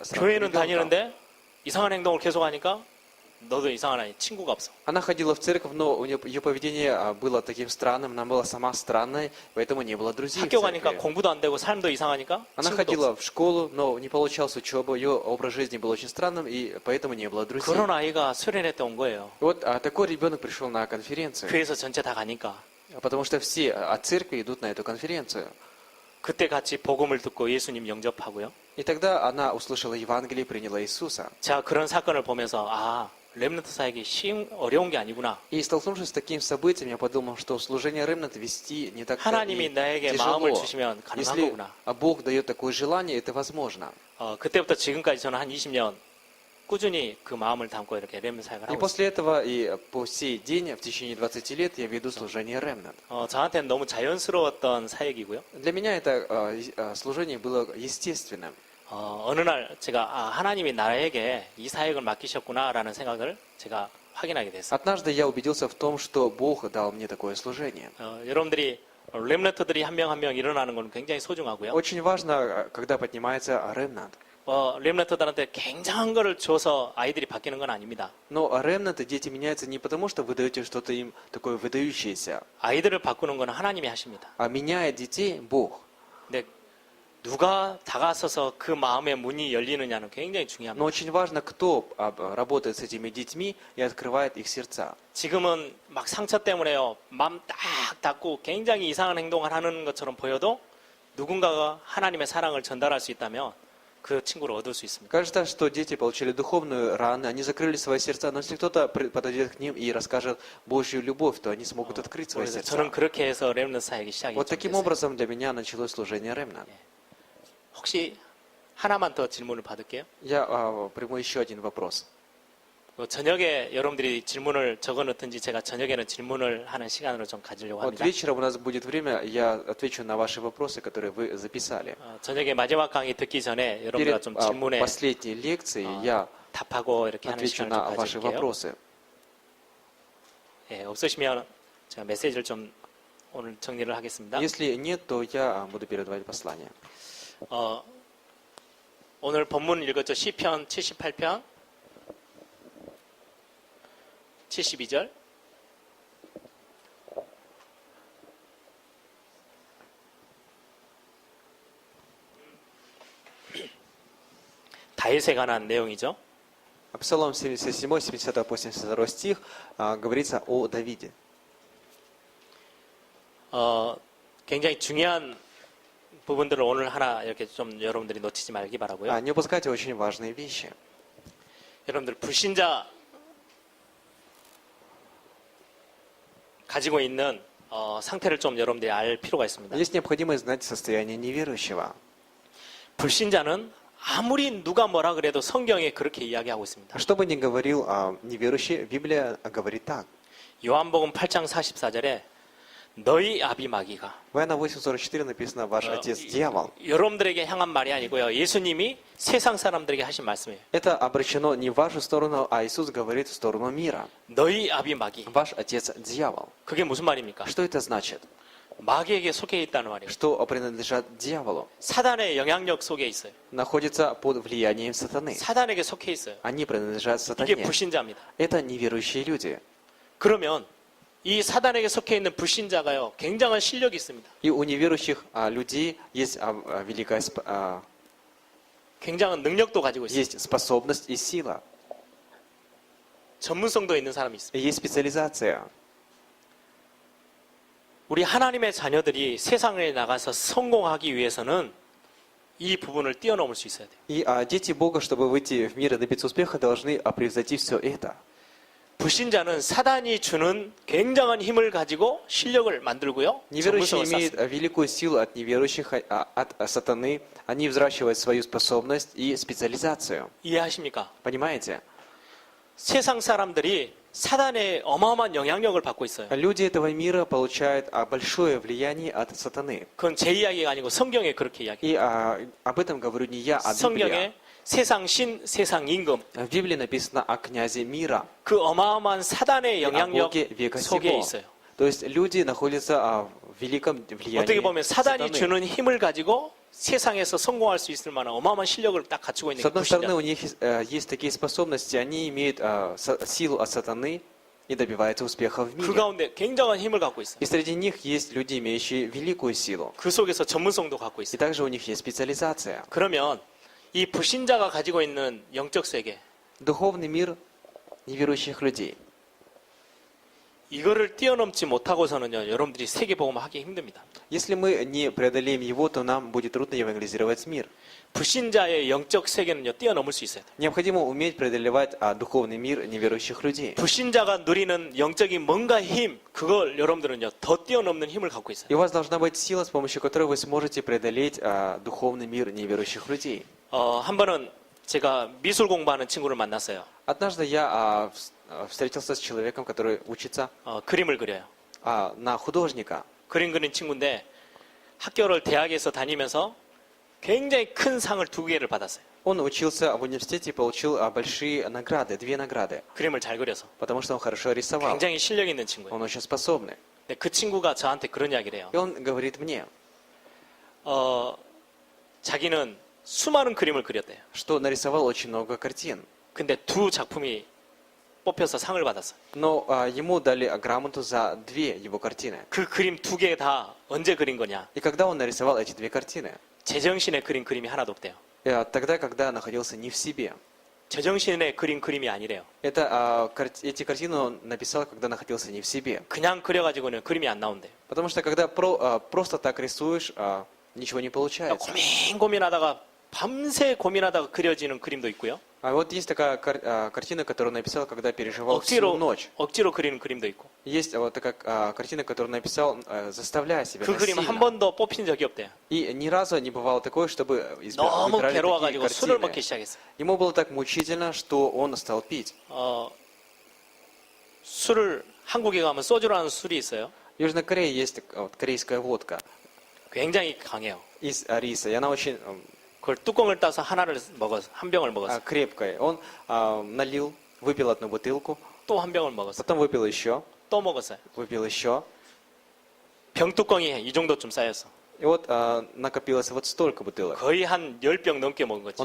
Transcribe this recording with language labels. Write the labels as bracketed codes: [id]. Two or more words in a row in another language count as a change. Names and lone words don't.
[ko] 교회는 [ru] ребенка. [ko] 다니는데 이상한 행동을 계속 하니까 너도 이상한 아이. 친구가 없어. [ru] Она ходила в церковь, но ее поведение было таким странным, она была сама странной, поэтому не было друзей в [ko] 학교 가니까 [ru] церкви. [ko] 공부도 안 되고 삶도 이상하니까 [ru] Она [ko] 친구도 [ru] ходила [ko] 없어. [ru] в школу, но не получалась учеба, ее образ жизни был очень странным, и поэтому не было друзей. [ko] 그런 아이가 수련회 때 온 거예요. [ru] И вот такой ребенок пришел на конференцию, [ko] 교회에서 전체 다 가니까 [ru] потому что все от церкви идут на эту конференцию. [ko] 그때 같이 복음을 듣고 예수님 영접하고요. [ru] И тогда она услышала Евангелие и приняла Иисуса. [ko] 제가 그런 사건을 보면서 렘넌트 사역이 어려운 게 아니구나. [ru] И столкнувшись с таким событием, я подумал, что служение ремнант вести не так [ko] 하나님이 [ru] и [ko] 나에게 마음을 [ru] тяжело. [ko] 주시면 가능한 [ru] Если [ko] 거구나. [ru] Бог дает такое желание, это возможно. [ko] 그때부터 지금까지 저는 한 20년 꾸준히 그 마음을 담고 이렇게 렘넌트 사역을 [ru] И [ko] 하고 있어요. [ru] после этого, и по сей день, в течение 20 лет, я веду служение ремнант. [ko] 저한테는 너무 자연스러웠던 사역이고요. [ru] Для меня это служение было естественным. [ko] 어느 날 제가 하나님이 나에게 이 사역을 맡기셨구나라는 생각을 제가 확인하게 됐어요. [ru] Однажды я убедился в том, что Бог дал мне такое служение. [ko] 여러분들이 렘넌트들이 한 명 한 명 일어나는 건 굉장히 소중하고요. [ru] Очень важно, когда поднимается ремнант. [ko] 렘넌트들한테 굉장한 거를 줘서 아이들이 바뀌는 건 아닙니다. [ru] Но ремнанты, дети меняются не потому, что вы даете что-то им такое выдающееся, [ko] 아이들을 바꾸는 건 하나님이 하십니다. [ru] а меняет детей Бог. [ko] 근데 누가 다가서서 그 마음의 문이 열리느냐는 굉장히 [ru] Но [ko] 중요합니다. [ru] очень важно, кто работает с этими детьми и открывает их сердца. [ko] 지금은 막 상처 때문에요. 마음 딱 닫고 굉장히 이상한 행동을 하는 것처럼 보여도 누군가가 하나님의 사랑을 전달할 수 있다면 그 친구를 얻을 수 있습니다. [ru] Кажется, что дети получили духовную рану, они закрыли свои сердца, но если кто-то подойдет к ним и расскажет Божью любовь, то они смогут открыть свои [ko] 그래서 [ru] сердца. [ko] 저는 그렇게 해서 렘넌트 사역이 시작이 [ru] Вот [ko] 좀 [ru] таким [ko] 됐어요. [ru] образом для меня началось служение ремнант. [ko] 혹시 하나만 더 질문을 받을게요. [ru] Я приму еще один вопрос. [ko] 저녁에 여러분들이 질문을 적어놓든지 제가 저녁에는 질문을 하는 시간으로 좀 가지려고 [ru] Вот [ko] 합니다. [ru] вечером у нас будет время, я отвечу на ваши вопросы, которые вы записали. [ko] 저녁에 마지막 강의 듣기 전에 여러분들과 [ru] Перед [ko] 좀 질문에 [ru] последней лекцией я [ko] 답하고 이렇게 하는 [ru] отвечу [ko] 시간을 좀 [ru] на ваши [ko] 가질게요. [ru] вопросы. [ko] 예, 없으시면 제가 메시지를 좀 오늘 정리를 하겠습니다. [ru] Если нет, то я буду передавать послание. [ko] 오늘 본문 읽었죠? 시편 78편 72절. 다윗에 관한 내용이죠. [ru] Псалом 77, 70, 82 стих говорится о Давиде. [ko] 굉장히 중요한 부분들을 오늘 하나 이렇게 좀 여러분들이 놓치지 말기 바라고요. [ru] Не упускайте очень важные вещи. [ko] 여러분들 불신자 가지고 있는 상태를 좀 여러분들이 알 필요가 있습니다. [ru] Есть необходимость знать состояние неверующего. [ko] 불신자는 아무리 누가 뭐라 그래도 성경에 그렇게 이야기하고 있습니다. [ru] Что бы ни говорил неверующий, Библия говорит так. [ko] 요한복음 8장 44절에 너희 아비 마귀가 [ru] В Иоанна 8:44 написано «Ваш отец дьявол». [ko] 여러분들에게 향한 말이 아니고요. 예수님이 세상 사람들에게 하신 말씀이에요. [ru] Это обращено не в вашу сторону, а Иисус говорит в сторону мира. [ko] 너희 아비 마귀. [ru] Ваш отец дьявол. [ko] 그게 무슨 말입니까? [ru] Что это значит? [ko] 마귀에게 속해 있다는 말이에요. [ru] Что принадлежат дьяволу. [ko] 사단의 영향력 속에 있어요. [ru] Находятся под влиянием сатаны. [ko] 사단에게 속해 있어요. [ru] Они принадлежат [ko] 이게 [ru] сатане. [ko] 불신자입니다. [ru] Это неверующие люди. [ko] 그러면 이 사단에게 속해 있는 불신자가요, 굉장한 실력이 있습니다. [ru] И у неверующих людей есть великая [ko] 굉장한 능력도 가지고 있어요. [ru] есть способность и сила. [ko] 전문성도 있는 사람이 있습니다. [ru] И есть специализация. [ko] 우리 하나님의 자녀들이 세상에 나가서 성공하기 위해서는 이 부분을 뛰어넘을 수 있어야 돼요. [ru] И дети Бога, чтобы выйти в мир и добиться успеха, должны превзойти все это. [ko] 불신자는 사단이 주는 굉장한 힘을 가지고 실력을 만들고요. [ru] Неверующие [ko] 전문성을 [ru] имеют [ko] 쌓습니다. [ru] великую силу от неверующих, от сатаны. Они взращивают свою способность и специализацию. [ko] 이해하십니까? [ru] Понимаете? [ko] 세상 사람들이 사단의 어마어마한 영향력을 받고 있어요. [ru] Люди этого мира получают большое влияние от сатаны. [ko] 그건 제 이야기가 아니고 성경에 그렇게 이야기해요. [ru] И об этом говорю не я, а [ko] 성경에 [ru] Библия. [ko] 세상 신, 세상 임금, [ru] В Библии написано о князе мира. [ko] 그 어마어마한 사단의 [ru] и о [ko] 영향력 [ru] Боге века [ko] 속에 [ru] сего. [ko] 있어요. [ru] То есть люди находятся в великом влиянии [ko] 어떻게 보면 사단이 [ru] сатаны. [ko] 주는 힘을 가지고 세상에서 성공할 수 있을 만한 어마어마한 실력을 딱 갖추고 있는 [ru] С [ko] 게 [ru] одной стороны, [ko] 불신자. [ru] у них есть такие способности, они имеют силу от сатаны и добиваются успеха в [ko] 그 [ru] мире. [ko] 가운데 굉장한 힘을 갖고 있어요. [ru] И среди них есть люди, имеющие великую силу. [ko] 그 속에서 전문성도 갖고 [ru] И [ko] 있어요. [ru] также у них есть специализация. [ko] 그러면 이 불신자가 가지고 있는 영적 세계, [ru] Духовный мир неверующих людей. [ko] 이거를 뛰어넘지 못하고서는요, 여러분들이 세계복음 하기 힘듭니다. [ru] Если мы не преодолеем его, то нам будет трудно евангелизировать мир. [ko] 불신자의 영적 세계는요, 뛰어넘을 수 있어요. [ru] Необходимо уметь преодолевать духовный мир неверующих людей. [ko] 불신자가 누리는 영적인 뭔가 힘, 그걸 여러분들은요, 더 뛰어넘는 힘을 갖고 있어요. [ru] И у вас должна быть сила, с помощью которой вы сможете преодолеть духовный мир неверующих людей. [ko] 한 번은 제가 미술 공부하는 친구를 만났어요. [ru] Однажды я встретился с человеком, который учится [ko] 그림을 그려요. [ru] на художника. [ko] 그림 그린 친구인데 학교를 대학에서 다니면서 굉장히 큰 상을 2개를 받았어요. [ru] Он учился в университете и получил большие награды, 2 награды, [ko] 그림을 잘 그려서. [ru] потому что он хорошо рисовал. [ko] 굉장히 실력 있는 친구예요. [ru] Он очень способный. [ko] 근데 그 친구가 저한테 그런 이야기를 해요. [ru] И он говорит мне, [ko] 자기는 수많은 그림을 그렸대요. [ru] что нарисовал очень много картин. [ko] 근데 2 작품이 뽑혀서 상을 받았어요. [ru] Но ему дали грамоту за 2 его картины. [ko] 그 그림 2개 다 언제 그린 거냐? [ru] И когда он нарисовал эти 2 картины? [ko] 제정신에 그린 그림이 하나도 없대요. [ru] Тогда, когда находился не в себе. [ko] 제정신에 그린 그림이 아니래요. [ru] Эти картины он написал, когда находился не в себе. [ko] 그냥 그려가지고는 그림이 안 나온대요. [ru] Потому что когда просто так рисуешь, ничего не получается. [ko] 고민하다가 밤새 고민하다가 그려지는 그림도 있고요. [ru] А вот есть такая картина, которую он написал, когда переживал всю ночь. [ko] 억지로 그리는 그림도 있고. [ru] Есть вот такая картина, которую он написал, заставляя себя [ko] 그 그림 한 [ru] насильно. [ko] 번도 뽑힌 적이 없대요. [ru] И ни разу не бывало такое, чтобы [ko] 너무 [ru] выбирали такие [ko] 괴로워가지고 술을 먹기 [ru] картины. [ko] 시작했어요. [ru] Ему было так мучительно, что он стал пить. [ko] 술을 한국에 가면 소주라는 술이 있어요. В Южной Корее есть корейская водка 굉장히 강해요. [ru] из риса, и она очень [ko] 그걸 뚜껑을 따서 하나를 먹었어. 한 병을 먹었어. [ru] крепкое. Он налил, выпил одну бутылку, [ko] 또 한 병을 먹었어. [ru] потом выпил еще, [ko] 또 먹었어요. [ru] выпил еще. [ko] 병 뚜껑이 이 정도쯤 쌓였어. [ru] И вот накопилось вот столько бутылок. [ko] 거의 한 10병 넘게 먹은 거지.